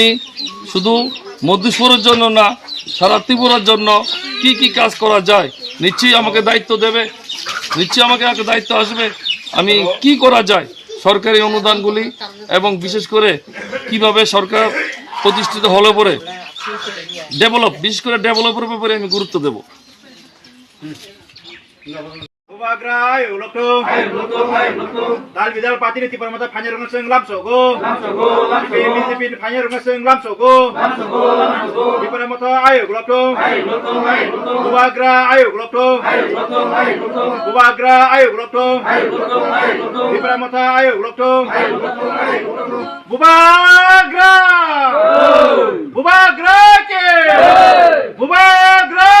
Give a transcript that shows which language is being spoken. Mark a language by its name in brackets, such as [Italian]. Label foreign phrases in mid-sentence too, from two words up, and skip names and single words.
[Bangla] শুধু মধ্যপুরের জন্য না সারা ত্রিপুরার জন্য কি কাজ করা যায় নিশ্চয়ই আমাকে দায়িত্ব দেবে নিশ্চয়ই আমাকে একটা দায়িত্ব আসবে আমি কি করা যায় সরকারি অনুদানগুলি এবং বিশেষ করে কিভাবে সরকার প্রতিষ্ঠিত হলে পরে বিশেষ করে ডেভেলপের ব্যাপারে আমি গুরুত্ব দেব [Kok Borok] Bubagra ayo lokto dal bidal pati ni tipar mata phanyar rong seng lam sogo pin phanyar rong seng lam sogo tipar mata ayo lokto Bubagra ayo lokto Bubagra ayo lokto tipar mata ayo lokto Bubagra ke Bubagra